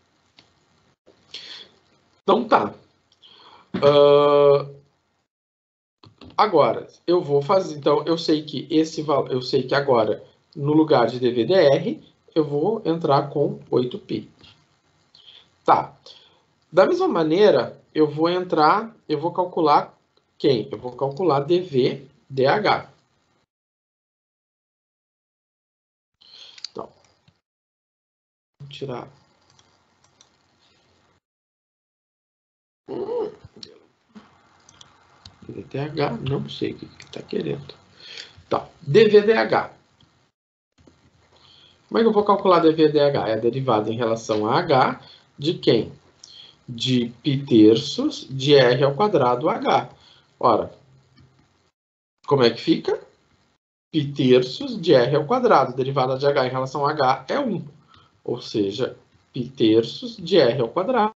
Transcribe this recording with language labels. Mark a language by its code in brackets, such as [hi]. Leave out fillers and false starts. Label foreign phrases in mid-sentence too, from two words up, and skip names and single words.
[pt] Então tá. Agora, eu vou fazer. Então, eu sei que eu sei que agora, no lugar de dV/dr, eu vou entrar com 8π. Tá. Da mesma maneira, eu vou calcular quem? Eu vou calcular dV/dH. Então, vou tirar. dV/dH, não sei o que está querendo. Tá, dV/dH. Como é que eu vou calcular dV/dH? É a derivada em relação a H de quem? De π terços de R ao quadrado H. Ora, como é que fica? π terços de R ao quadrado. A derivada de H em relação a H é 1. Ou seja, π terços de R ao quadrado.